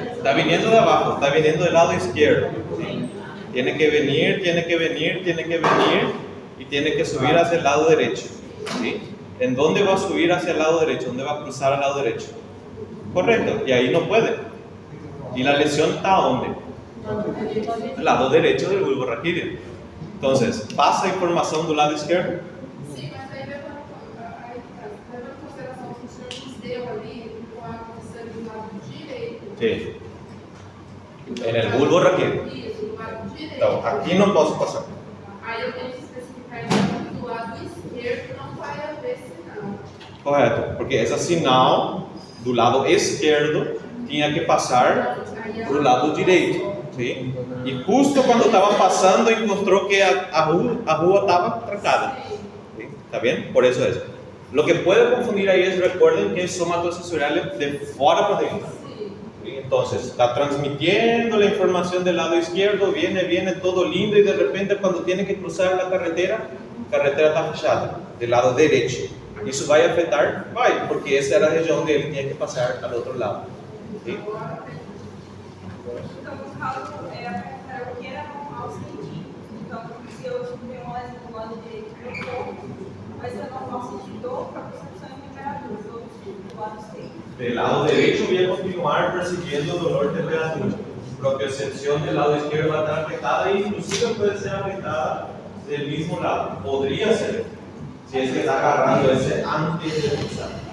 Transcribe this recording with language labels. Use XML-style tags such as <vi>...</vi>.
<es>Está viniendo de abajo, está viniendo del lado izquierdo. ¿Sí? Tiene que venir, tiene que venir, tiene que venir y tiene que subir hacia el lado derecho. ¿Sí? ¿En dónde va a subir hacia el lado derecho? ¿Dónde va a cruzar al lado derecho? Correcto, y ahí no puede. ¿Y la lesión está a dónde? Al lado derecho del bulbo raquídeo. Entonces, ¿pasa información del lado izquierdo?</es> <pt>Sí, mas aí levando em consideração que o senhor nos deu ali, o acontecendo do lado direito.</pt> <es>Sí. En el bulbo raquídeo.</es> <pt>Isso, do lado direito. Então, aqui não posso passar. Aí eu tenho que especificar que do lado esquerdo não vai haver sinal. Correto, porque esse sinal do lado esquerdo tinha que passar para o lado direito.</pt> <es>¿Sí? Y justo cuando estaba pasando encontró que</es> <pt>a rua</pt> <es>estaba trancada. ¿Sí? ¿Está bien? Por eso es. Lo que puede confundir ahí es, recuerden que es somatosensorial de fuera para dentro. ¿Sí? Entonces, está transmitiendo la información del lado izquierdo, viene todo lindo y de repente cuando tiene que cruzar la carretera está</es> <pt>fechada,</pt> <es>del lado derecho. ¿Eso va a afectar? Va, porque esa era la región donde él tenía que pasar al otro lado. ¿Sí?</es> <pt>Então, no caso, para o que era normal sentir. Então, se eu tiver uma lesão do lado direito do corpo, vai ser normal sentir dor para a percepção e temperatura, do lado esquerdo.</pt> <es>Del lado derecho voy a continuar percibiendo dolor de temperatura. Propiocepción del lado izquierdo va a estar afectada e inclusive puede ser afectada del mismo lado. Podría ser, si es que está agarrando ese antes de cruzar.</es>